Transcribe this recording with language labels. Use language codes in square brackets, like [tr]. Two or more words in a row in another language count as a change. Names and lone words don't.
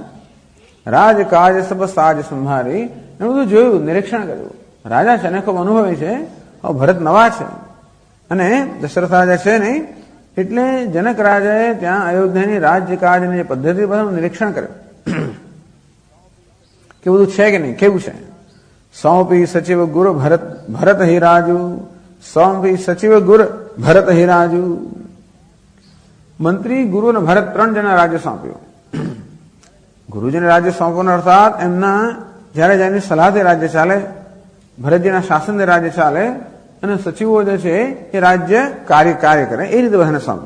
[awa] राजकाज सब साज संभारी. [gu] એ બધું જોયું, નિરીક્ષણ કર્યું. રાજા છે ને ખૂબ અનુભવી છે. ભરત નવા છે અને દશરથ રાજા છે નહીં, એટલે જનક રાજાએ ત્યાં અયોધ્યાની રાજ્યકાજની જે પદ્ધતિ બધાનું નિરીક્ષણ કર્યું કે બધું છે કે નહીં, કેવું છે. [awa] सौंपी सचिव गुरु भरत ही राजू, सौंपी सचिव गुरु भरत ही राजू। [gu] મંત્રી ગુરુ અને ભરત 3 જણા રાજ્ય સોંપ્યું. ગુરુજીને રાજ્ય સોંપવાનું અર્થાત એમના જયારે જેની સલાહથી રાજ્ય ચાલે, ભરતજીના શાસનથી રાજ્ય ચાલે અને સચિવો જે છે એ રાજ્ય કાર્ય કરે એ રીતે બધાને સોંપ્યું.